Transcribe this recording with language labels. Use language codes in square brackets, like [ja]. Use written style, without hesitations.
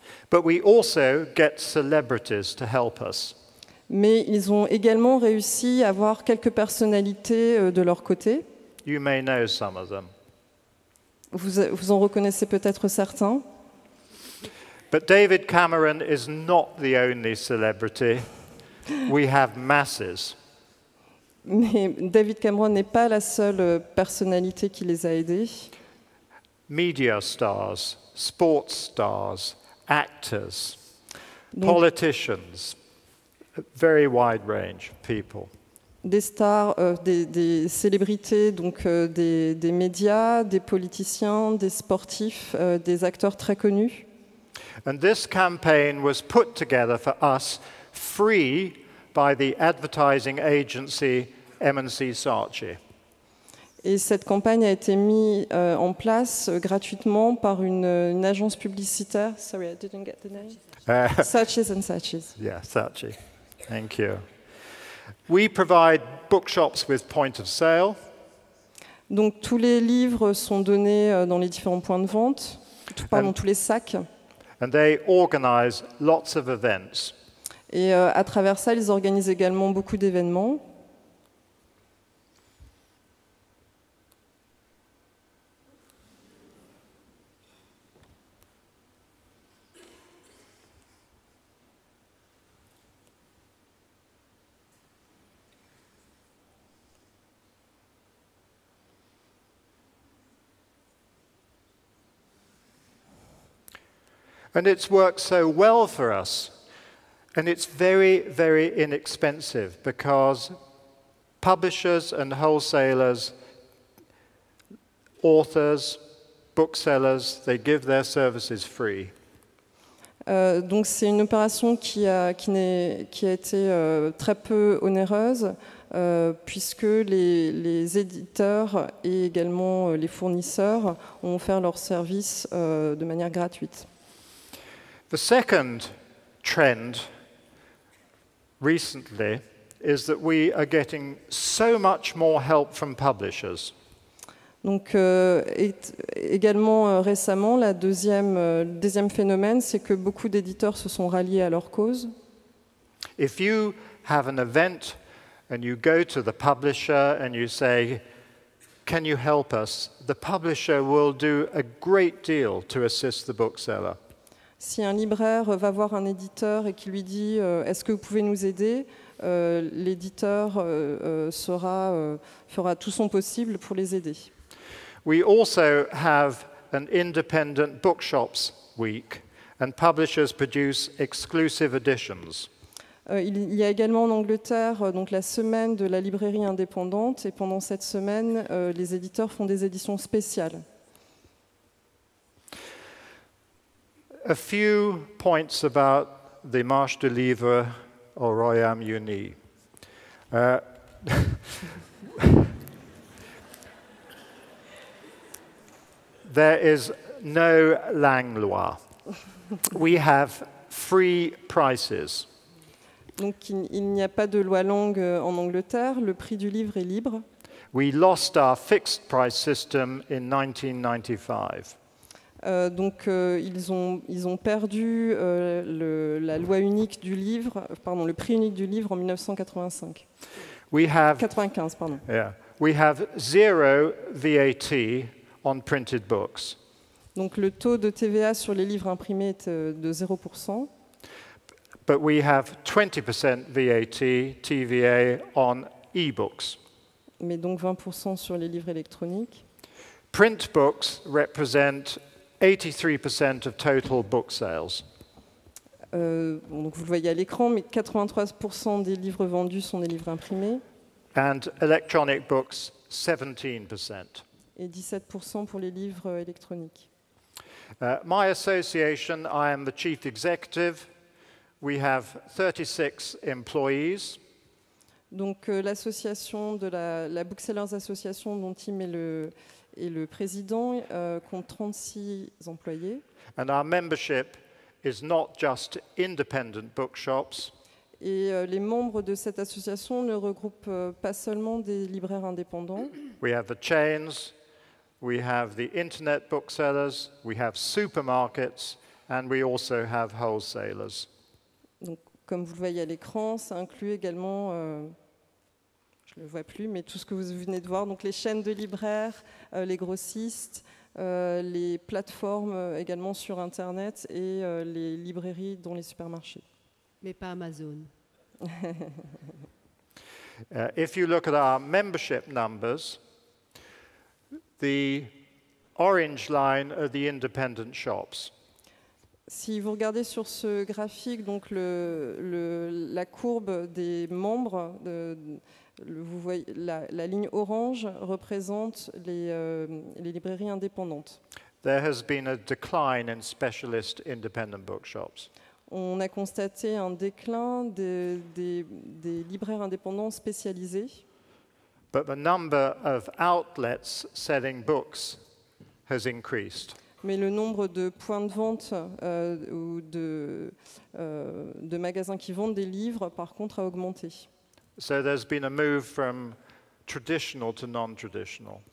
[en] But we also get celebrities to help us. [fr] Mais ils ont également réussi à avoir quelques personnalités de leur côté. [en] You may know some of them. [fr] Vous en reconnaissez peut-être certains. [en] But David Cameron is not the only celebrity. We have masses. [fr] Mais David Cameron n'est pas la seule personnalité qui les a aidés. [en] Media stars, sports stars, actors, [fr] Donc, [en] politicians, a very wide range of people. [fr] des stars, des célébrités, donc des médias, des politiciens, des sportifs, des acteurs très connus. [en] And this campaign was put together for us free by the advertising agency M&C Saatchi. [fr] Et cette campagne a été mise en place gratuitement par une agence publicitaire. [en] Sorry, I didn't get the name. Saatchi's and Saatchi's. Yeah, Saatchi. Thank you. We provide bookshops with point of sale. [fr] Donc tous les livres sont donnés dans les différents points de vente, pardon, tous les sacs. [en] And they organize lots of events. [fr] Et à travers ça, ils organisent également beaucoup d'événements. [en] And it's worked so well for us. And it's very, very inexpensive because publishers and wholesalers, authors, booksellers, they give their services free. [fr] Donc c'est une opération qui a été très peu onéreuse puisque les éditeurs et également les fournisseurs ont offert leurs services de manière gratuite. [en] The second trend recently is that we are getting so much more help from publishers. [fr] Donc également récemment, le deuxième phénomène, c'est que beaucoup d'éditeurs se sont ralliés à leur cause. [en] If you have an event and you go to the publisher and you say, can you help us? The publisher will do a great deal to assist the bookseller. [fr] Si un libraire va voir un éditeur et qui lui dit est-ce que vous pouvez nous aider, l'éditeur fera tout son possible pour les aider. [en] We also have an independent bookshops week and publishers produce exclusive editions. [fr] Il y a également en Angleterre donc la semaine de la librairie indépendante et pendant cette semaine, les éditeurs font des éditions spéciales. [en] A few points about the [fr] Marche de Livres au Royaume-Uni. [en] There is no Langlois. We have free prices. [fr] Donc il n'y a pas de loi langue en Angleterre, le prix du livre est libre. [en] We lost our fixed price system in 1995. [fr] Donc ils ont perdu la loi unique du livre, pardon, le prix unique du livre en 1985. 95, pardon. [en] Yeah, we have 0 VAT on printed books. [fr] Donc le taux de TVA sur les livres imprimés est de 0%. [en] But we have 20% VAT, TVA, on e-books. [fr] Mais donc 20% sur les livres électroniques. [en] Print books represent 83% of total book sales. [fr] Donc vous le voyez à l'écran, mais 83% des livres vendus sont des livres imprimés. [en] And electronic books, 17%. [fr] Et 17% pour les livres électroniques. [en] My association, I am the chief executive. We have 36 employees. [fr] Donc l'association de la Booksellers Association, dont Tim est le président, compte 36 employés. [en] And our membership is not just independent bookshops. [fr] Et les membres de cette association ne regroupent pas seulement des libraires indépendants. [en] We have the chains, we have the internet booksellers, we have supermarkets, and we also have wholesalers. [fr] Donc, comme vous le voyez à l'écran, ça inclut également, je ne le vois plus, mais tout ce que vous venez de voir, donc les chaînes de libraires, les grossistes, les plateformes également sur Internet et les librairies dont les supermarchés. Mais pas Amazon. [en] If you look at our membership numbers, the orange line are the independent shops. [fr] Si vous regardez sur ce graphique, donc la courbe des membres, vous voyez, la ligne orange représente les librairies indépendantes. [en] There has been a decline in specialist independent bookshops. [fr] On a constaté un déclin des libraires indépendants spécialisés. [en] But the number of outlets selling books has increased. [fr] Mais le nombre de points de vente ou de magasins qui vendent des livres, par contre, a augmenté. [en] So there's been a move from traditional to non-traditional.